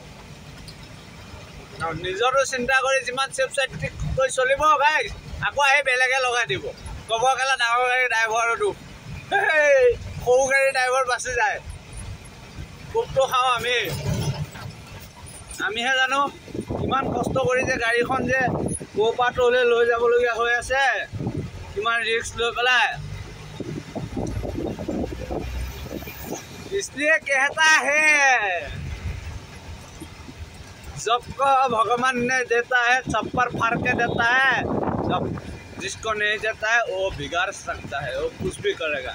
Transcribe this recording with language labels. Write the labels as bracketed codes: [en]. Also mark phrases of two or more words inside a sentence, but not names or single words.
[as] আৰু নিজৰটো চিন্তা কৰি যিমান চেফ চাইড কৰি চলিব গাইছ আকৌ আহি বেলেগে লগাই দিব ক'ব গ'লে ডাঙৰ গাড়ী ড্ৰাইভাৰটো সৰু গাড়ী ড্ৰাইভাৰ বাচি যায় কোবটো খাওঁ আমিহে জানো কিমান কষ্ট কৰি যে গাড়ীখন যে ক'ৰপৰা তলৈ লৈ যাবলগীয়া হৈ আছে কিমান ৰিস্ক লৈ পেলাই [hi] इसलिए कहता है जब को भगवान ने देता है छप्पर फाड़ के देता है जब जिसको नहीं देता है वो बिगाड़ सकता है वो कुछ भी करेगा